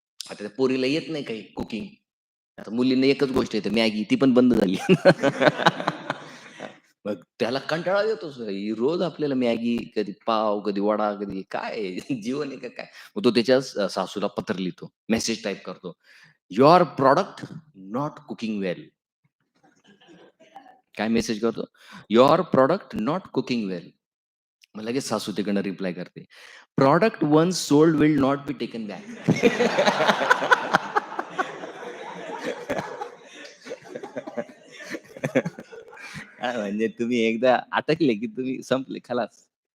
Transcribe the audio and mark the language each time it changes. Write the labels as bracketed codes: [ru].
[mr] आता त्या पोरीला येत नाही काही कुकिंग. आता मुलींना एकच गोष्ट येते मॅगी ती पण बंद झाली. मग त्याला कंटाळा येतो सर. ही रोज आपल्याला मॅगी, कधी पाव, कधी वडा, कधी काय आहे? जीवन आहे का काय? मग तो त्याच्या सासूला पत्र लिहितो. मेसेज टाइप करतो. [en] "Your product not cooking well." [mr] काय मेसेज करतो? [en] "Your product not cooking well." [mr] मग लगेच सासू तिकडनं रिप्लाय करते. [en] "Product once sold will not be taken back." [mr] म्हणजे तुम्ही एकदा अटकले, की तुम्ही संपले खलास.